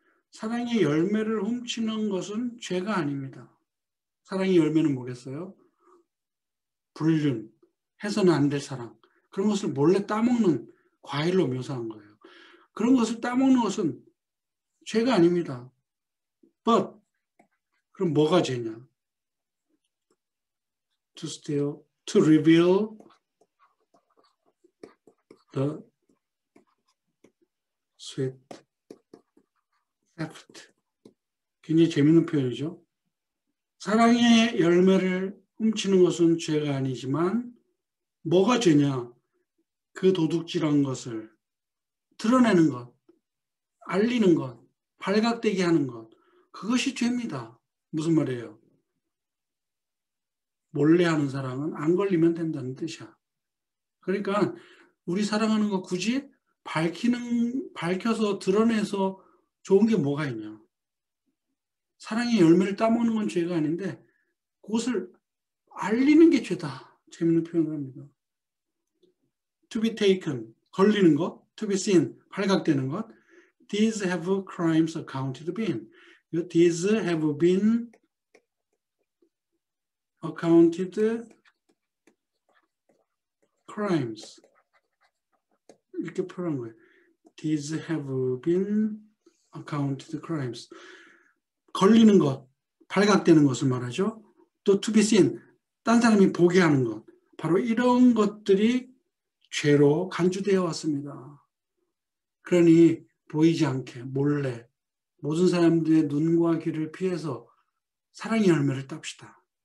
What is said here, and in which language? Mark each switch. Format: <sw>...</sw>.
<ko>사랑의 열매를 훔치는 것은 죄가 아닙니다. 사랑의 열매는 뭐겠어요? 불륜, 해서는 안 될 사랑. 그런 것을 몰래 따먹는 과일로 묘사한 거예요. 그런 것을 따먹는 것은 죄가 아닙니다.</ko> <en>But</en> <ko>그럼 뭐가 죄냐?</ko> <en>To steal, to reveal the sweet theft.</en> <ko>굉장히 재밌는 표현이죠. 사랑의 열매를 훔치는 것은 죄가 아니지만 뭐가 죄냐? 그 도둑질한 것을 드러내는 것, 알리는 것, 발각되게 하는 것, 그것이 죄입니다. 무슨 말이에요? 몰래 하는 사랑은 안 걸리면 된다는 뜻이야. 그러니까 우리 사랑하는 거 굳이 밝혀서 드러내서 좋은 게 뭐가 있냐? 사랑의 열매를 따먹는 건 죄가 아닌데 그것을 알리는 게 죄다. 재밌는 표현을 합니다.</ko> <en>To be taken,</en> <ko>걸리는 것.</ko> <en>To be seen,</en> <ko>발각되는 것.</ko> <en>These have crimes accounted been. These have been accounted crimes.</en> <ko>이렇게 표현한 거예요.</ko> <en>These have been accounted crimes.</en> <ko>걸리는 것, 발각되는 것을 말하죠. 또</ko> <en>to be seen,</en> <ko>딴 사람이 보게 하는 것. 바로 이런 것들이 죄로 간주되어 왔습니다. 그러니 보이지 않게 몰래 모든 사람들의 눈과 귀를 피해서 사랑의 열매를 땁시다.</ko>